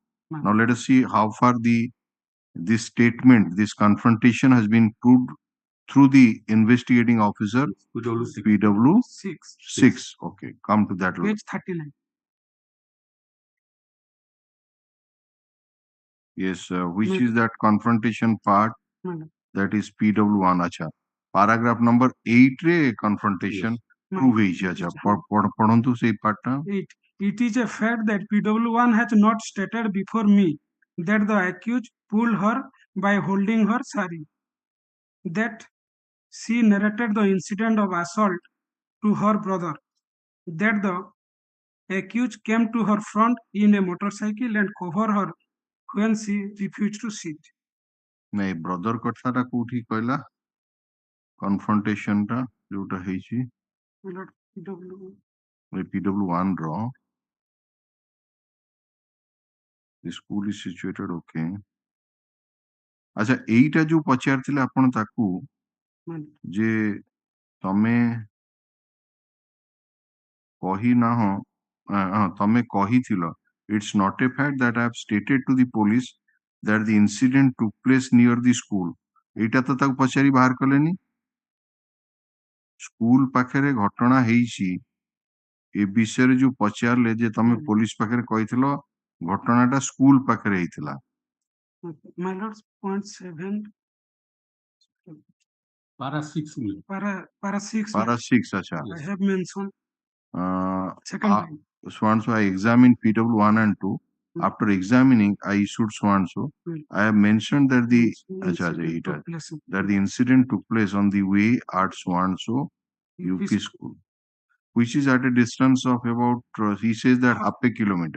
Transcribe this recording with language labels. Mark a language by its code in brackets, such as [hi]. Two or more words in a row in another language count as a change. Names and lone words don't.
[en] Now let us see how far this statement, this confrontation has been proved through the investigating officer, PW6. Okay, come to that. Page 39. Yes, which is that confrontation part? That is PW1. Acha. Paragraph number 8 re confrontation prove ହେଇଛି. [or] Acha. ପଢନ୍ତୁ ସେଇ part ଟା. [en] 8. It is a fact that PW1 has not stated before me that the accused pulled her by holding her sari, that she narrated the incident of assault to her brother, that the accused came to her front in a motorcycle and covered her when she refused to sit. [or] ନାଇଁ ବ୍ରଦର କଥାଟା କୋଉଠି କହିଲା କନଫ୍ରଣ୍ଟେସନ ଟା ଯୋଉଟା ହେଇଛି [en] My lord, PW, [or] PW1 ର [en] the school is situated okay [or] ଆଚ୍ଛା ଏଇଟା ଯୋଉ ପଚାରିଥିଲେ ଆପଣ ତାକୁ [en] my [or] ଯେ ତମେ କହିନାହଁ ତମେ କହିଥିଲ [en] it's not a fact that I have stated to the police that the incident took place near the school [or] ଏଇଟା ତ ତାକୁ ପଚାରି ବାହାର କଲେନି ସ୍କୁଲ ପାଖରେ ଘଟଣା ହେଇଛି ଏ ବିଷୟରେ ଯୋଉ ପଚାରିଲେ ଯେ ତମେ ପୋଲିସ ପାଖରେ କହିଥିଲ ଘଟଣାଟା ସ୍କୁଲ ପାଖରେ ହେଇଥିଲା [en] my lord's point 7 Para 6 million. para 6 para 6 acha I have mentioned second uh, time. so and so I examined PW1 and 2 after examining I issued so and so I have mentioned that the that the incident took place on the way at so and so UP school which is at a distance of about he says that half a kilometer